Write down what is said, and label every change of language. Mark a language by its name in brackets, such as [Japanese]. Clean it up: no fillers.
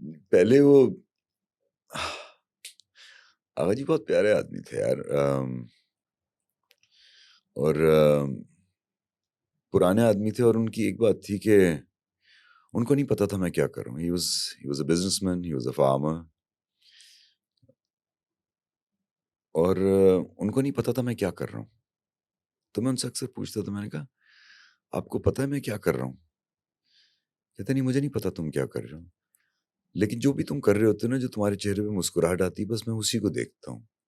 [Urdu] پہلے وہ آغا جی بہت پیارے آدمی تھے یار, اور پرانے آدمی تھے. اور ان کی ایک بات تھی کہ ان کو نہیں پتا تھا میں کیا کر رہا ہوں. [English] he was a businessman, he was a farmer. [Urdu] اور ان کو نہیں پتا تھا میں کیا کر رہا ہوں. تو میں ان سے اکثر پوچھتا تھا, میں نے کہا آپ کو پتا ہے میں کیا کر رہا ہوں؟ کہتے نہیں مجھے نہیں پتا تم کیا کر رہے ہو, لیکن جو بھی تم کر رہے ہوتے ہو نا, جو تمہارے چہرے پہ مسکراہٹ آتی, بس میں اسی کو دیکھتا ہوں.